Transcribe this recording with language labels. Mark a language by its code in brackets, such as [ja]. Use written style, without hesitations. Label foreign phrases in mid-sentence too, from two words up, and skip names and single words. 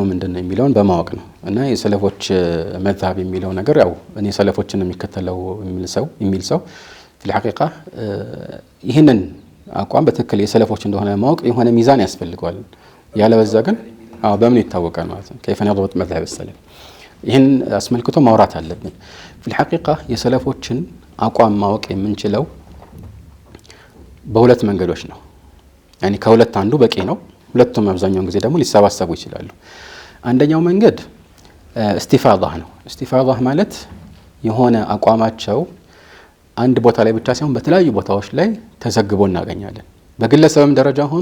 [am] ምንድነው የሚለውን በማወቅ ነው እና የሰለፎች መዝሐብ የሚለው ነገር ያው እኔ ሰለፎችን የሚከተለው የሚል ሰው الحقيقه ይሄንን አቋም በትክክል የሰለፎች እንደሆነ ማወቅ የሆነ ሚዛን ያስፈልጋል ያለበዛ ግን በምን ይታወቃል ማለት ነው [ar] كيف نضبط مذهب السلف [am] ይሄን አስመልክቶ ማውራት አለብን [ar] في الحقيقه [am] የሰለፎችን አቋም ማወቅ የምንችለው በሁለት መንገዶች ነው يعني ከሁለት አንዱ በቂ ነው ሁለቱም አብዛኛውን ጊዜ ደግሞ ሊሰባሰቡ ይችላሉ አንደኛው መንገድ እስቲፋዳህ ነው እስቲፋዳህ ማለት የሆነ አቋማቸው አንድ ቦታ ላይ ብቻ ሳይሆን በተለያዩ ቦታዎች ላይ ተዘግቦ እናገኛለን በግለሰብም ደረጃ ሆኖ